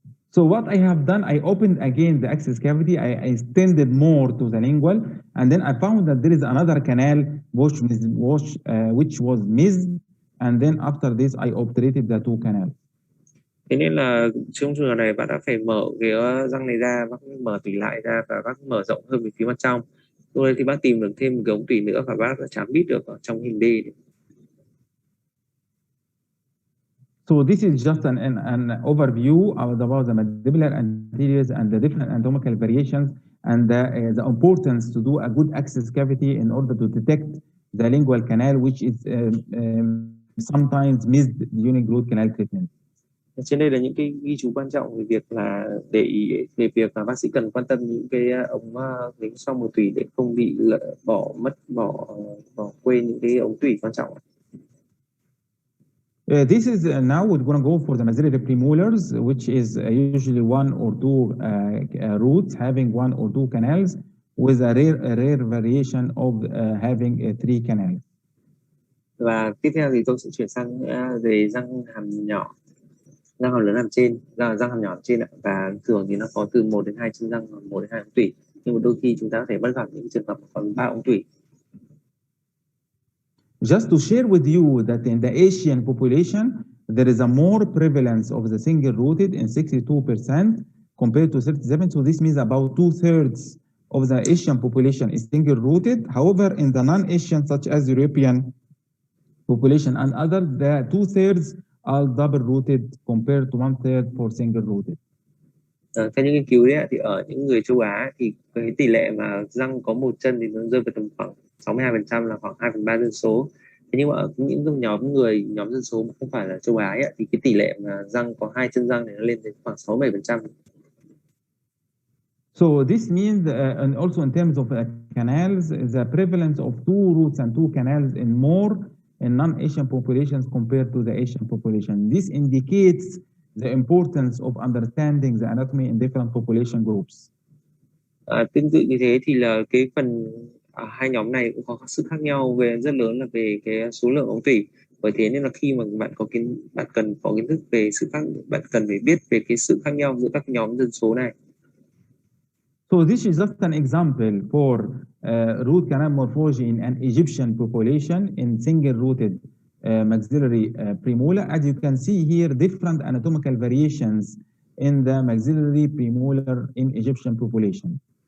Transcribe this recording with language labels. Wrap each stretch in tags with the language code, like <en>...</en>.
<en>So what I have done, I opened again the access cavity, I extended more to the lingual, and then I found that there is another canal which was missed, and then after this I obturated the two canals.</en> <vi>Thế nên là trong trường hợp này bạn đã phải mở cái răng này ra, bác mở tủy lại ra và bác mở rộng hơn về phía mặt trong. Lúc đấy thì bác tìm được thêm một cái ống tủy nữa và bác đã chám bít được ở trong hình D.</vi> <en>So this is just an overview about the mandibular anteriors and the different anatomical variations and the importance to do a good access cavity in order to detect the lingual canal, which is sometimes missed during root canal treatment.</en> <vi>Trên đây là những cái ghi chú quan trọng về việc là để ý về việc là bác sĩ cần quan tâm những cái ống dính sau một tủy để không bị bỏ quên những cái ống tủy quan trọng.</vi> <en>This is now we're going to go for the maxillary premolars, which is usually 1 or 2 roots having 1 or 2 canals, with a rare variation of having 3 canals.</en> <vi>Và tiếp theo thì tôi sẽ chuyển sang về răng hàm nhỏ, răng hàm lớn hàm trên, răng hàm nhỏ hàm trên ạ. Và thường thì nó có từ 1 đến 2 chân răng, 1 đến 2 ống tủy. Nhưng mà đôi khi chúng ta có thể bắt gặp những trường hợp còn 3 ống tủy.</vi> <en>Just to share with you that in the Asian population, there is a more prevalence of the single-rooted in 62% compared to 37%. So this means about 2/3 of the Asian population is single-rooted. However, in the non-Asian, such as European population and others, the 2/3 are double-rooted compared to 1/3 for single-rooted.</en> <vi>Theo những nghiên cứu đấy thì ở những người châu Á thì cái tỷ lệ mà răng có một chân thì nó rơi vào tầm khoảng 62%, là khoảng 2/3 dân số. Thế nhưng mà ở những nhóm dân số mà không phải là châu Á ấy, thì cái tỷ lệ mà răng có 2 chân răng này nó lên đến khoảng 67%.</vi> <en>So this means, and also in terms of canals, the prevalence of 2 roots and 2 canals in more in non-Asian populations compared to the Asian population. This indicates the importance of understanding the anatomy in different population groups.</en> <vi>Tương tự như thế thì là cái phần hai nhóm này cũng có sự khác nhau về rất lớn là về cái số lượng ống tủy. Bởi thế nên là khi mà bạn cần có kiến thức về bạn cần phải biết về cái sự khác nhau giữa các nhóm dân số này.</vi> <en>So this is just an example for root canal morphology in an Egyptian population in single-rooted maxillary premolar. As you can see here, different anatomical variations in the maxillary premolar in Egyptian population.</en>